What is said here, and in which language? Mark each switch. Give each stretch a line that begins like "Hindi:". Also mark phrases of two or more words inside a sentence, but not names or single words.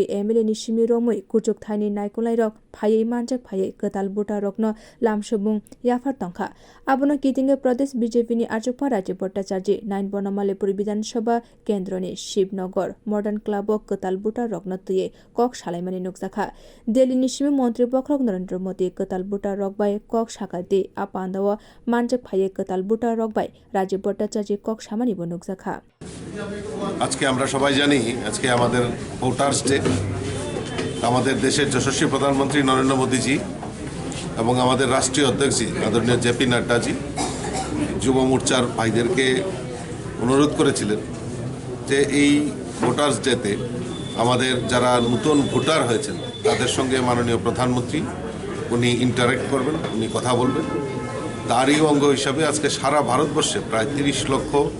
Kok Borok: MLA ni simi romui kuchuk thaini naikolai rok phaiye manjak phaiye Kwtal voter rokno lamsubung yafar tongkha abono kitingwi pradesh BJP ni achugphang Rajya Bhattacharya 9 Bonamalepur Bidhan Sabha Kendroni Shivnagar Modern Club of Kwtal voter rokno tuye kok salaimani nukjakha Delhi ni simi montri bokhorok Narendra Modi Kwtal voter rok bai kok sakate apanda o manjak phaiye Kwtal voter rok bai Rajya Bhattacharya kok samani bo nukjakha
Bangla: আজকে আমরা সবাই জানি আজকে আমাদের ভোটার্স ডে আমাদের দেশের যশস্বী প্রধানমন্ত্রী নরেন্দ্র মোদীজি এবং আমাদের রাষ্ট্রীয় অধ্যক্ষ আদরণীয় জেপি নাড্ডাজি যুব মোর্চার ভাইদেরকে অনুরোধ করেছিলেন যে এই ভোটার্স ডেতে আমাদের যারা নতুন ভোটার হয়েছেন তাদের সঙ্গে মাননীয় প্রধানমন্ত্রী উনি ইন্টারেক্ট করবেন উনি কথা বলবেন তারই অঙ্গ হিসাবে আজকে সারা ভারতবর্ষে প্রায় 30 লক্ষ